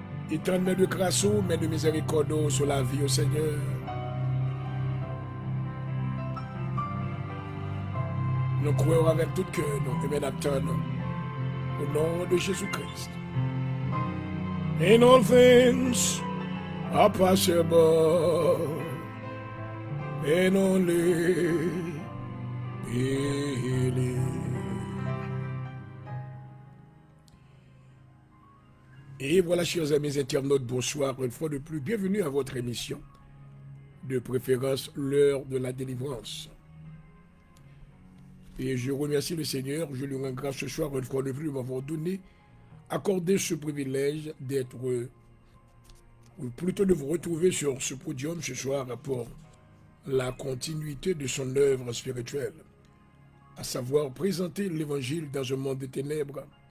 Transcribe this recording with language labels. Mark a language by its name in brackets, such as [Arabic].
[French] Étends mes de grâce, mes de miséricorde sur la vie au Seigneur. Nous croyons avec tout cœur, nous attendons au nom de Jésus-Christ. [English] And all things are possible, and only believe. [French] Et voilà, chers amis internautes, bonsoir une fois de plus. Bienvenue à votre émission de préférence l'heure de la délivrance. Et je remercie le Seigneur, je lui rends grâce ce soir, une fois de plus, de m'avoir accordé ce privilège d'être, ou plutôt de vous retrouver sur ce podium ce soir pour la continuité de son œuvre spirituelle, à savoir présenter l'évangile dans un monde de ténèbres.